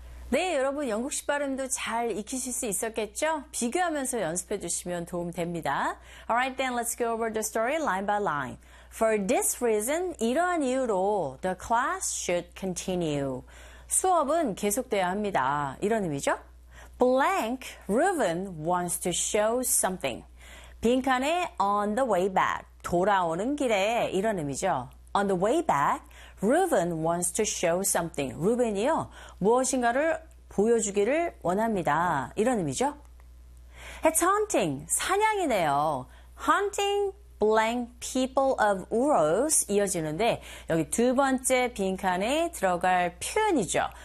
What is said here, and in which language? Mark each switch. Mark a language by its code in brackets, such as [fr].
[ko] 네, 여러분 영국식 발음도 잘 익히실 수 있었겠죠? 비교하면서 연습해 주시면 도움 됩니다. [en] All right, then let's go over the story line by line. For this reason, [ko] 이러한 이유로 [en] the class should continue. [ko] 수업은 계속돼야 합니다. 이런 의미죠? [en] Blank, Reuben wants to show something. [ko] 빈칸에 [en] on the way back. [ko] 돌아오는 길에 이런 의미죠. [en] On the way back, Reuben wants to show something. [ko] Reuben이요. 무엇인가를 보여주기를 원합니다. 이런 의미죠. [en] It's hunting. [ko] 사냥이네요. [en] Hunting blank people of Urals [ko] 이어지는데 여기 두 번째 빈칸에 들어갈 표현이죠.